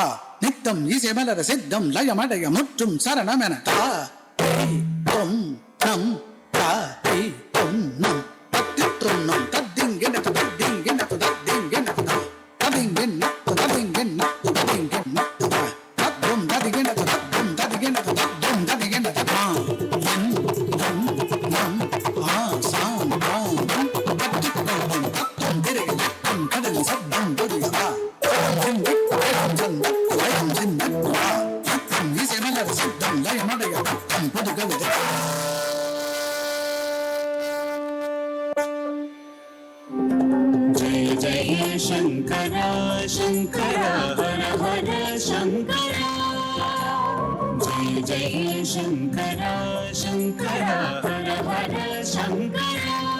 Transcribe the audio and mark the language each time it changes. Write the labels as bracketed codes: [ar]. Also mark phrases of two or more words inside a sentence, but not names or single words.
[ta] நித்தம் இசை மலர சித்தம் லயமடைய முற்றும் சரணமென தா தொம் நம் தா தொம் நம் தத்திற்றும் நம் தத்திங்கெனத்து தத்திங்கெனத்து தத்திங்கெனத்து தத்திங்கெனத்து தத்திங்கெனத்து தத்திங்கெனத்து தத்தும் தத்திங்கெனத்து தத்தும் தத்திங்கெனத்து தத்தும் தத்திங்கெனத்து நம் ஆசான் பாதம் பற்றிக் கொள்வோம். தத்தும் திரைகள் ஏற்றும் கடலின் சப்தம் புரியவா. லயம் சிந்தட்டுவா. நித்தம் இசை மலர சித்தம் லயமடைய முற்றும் புது கவிதை. [hi] जय जय शंकरा शंकरा हर हर शंकरा. जय जय शंकरा शंकरा हर हर शंकरा.